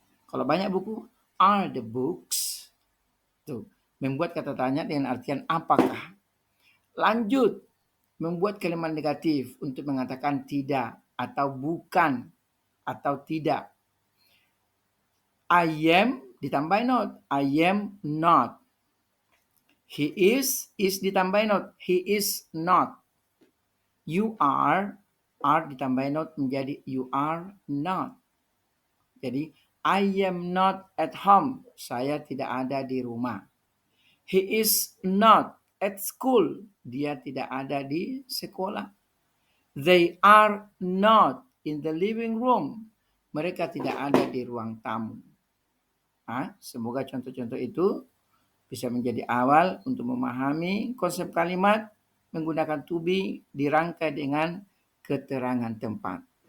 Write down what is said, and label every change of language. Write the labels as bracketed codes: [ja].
[id] Kalau banyak buku, [en] are the books. [id] Tuh, membuat kata tanya dengan artian apakah. Lanjut, membuat kalimat negatif untuk mengatakan tidak atau bukan atau tidak. [en] I am ditambah not. I am not. He is ditambah not. He is not. You are ditambah not menjadi you are not. [id] Jadi, [en] I am not at home. [id] Saya tidak ada di rumah. [en] He is not at school. [id] Dia tidak ada di sekolah. [en] They are not in the living room. [id] Mereka tidak ada di ruang tamu. Semoga contoh-contoh itu bisa menjadi awal untuk memahami konsep kalimat menggunakan to be dirangkai dengan keterangan tempat.